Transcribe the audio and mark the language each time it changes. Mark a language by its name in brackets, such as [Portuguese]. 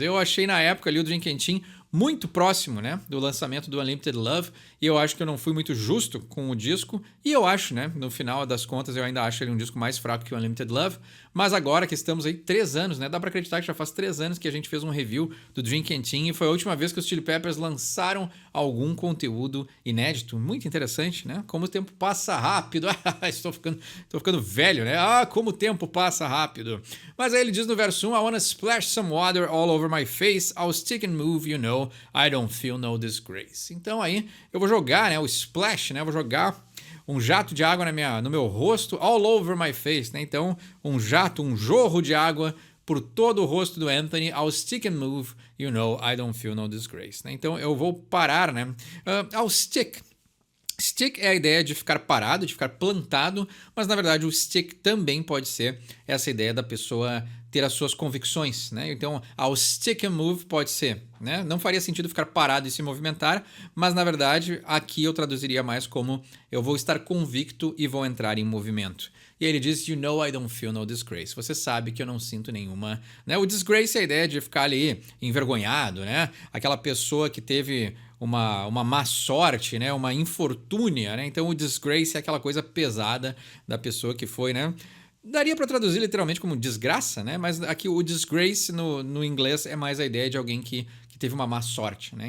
[Portuguese] Eu achei na época ali o Dream Canteen muito próximo, né, do lançamento do Unlimited Love, e eu acho que eu não fui muito justo com o disco, e eu acho, né, no final das contas eu ainda acho ele um disco mais fraco que o Unlimited Love, mas agora que estamos aí 3 anos, né, dá pra acreditar que já faz 3 anos que a gente fez um review do Dream Canteen, e foi a última vez que os Chili Peppers lançaram algum conteúdo inédito, muito interessante, né, como o tempo passa rápido, estou ficando velho, né, como o tempo passa rápido. Mas aí ele diz no verso 1, [English] I wanna splash some water all over my face, I'll stick and move, you know, I don't feel no disgrace. [Portuguese] Então aí eu vou jogar, né, o splash, né, vou jogar um jato de água no meu rosto, [English] all over my face, [Portuguese] né, então um jorro de água por todo o rosto do Anthony, [English] I'll stick and move, you know, I don't feel no disgrace. [Portuguese] Né? Então eu vou parar, né, [English] I'll stick. [Portuguese] Stick é a ideia de ficar parado, de ficar plantado, mas na verdade o stick também pode ser essa ideia da pessoa ter as suas convicções, né? Então, ao stick and move pode ser, né? Não faria sentido ficar parado e se movimentar, mas na verdade aqui eu traduziria mais como eu vou estar convicto e vou entrar em movimento. E aí ele diz, [English] you know I don't feel no disgrace. [Portuguese] Você sabe que eu não sinto nenhuma... Né? O disgrace é a ideia de ficar ali envergonhado, né? Aquela pessoa que teve uma má sorte, né? Uma infortúnia, né? Então o disgrace é aquela coisa pesada da pessoa que foi, né? Daria para traduzir literalmente como desgraça, né? Mas aqui o disgrace no inglês é mais a ideia de alguém que teve uma má sorte, né?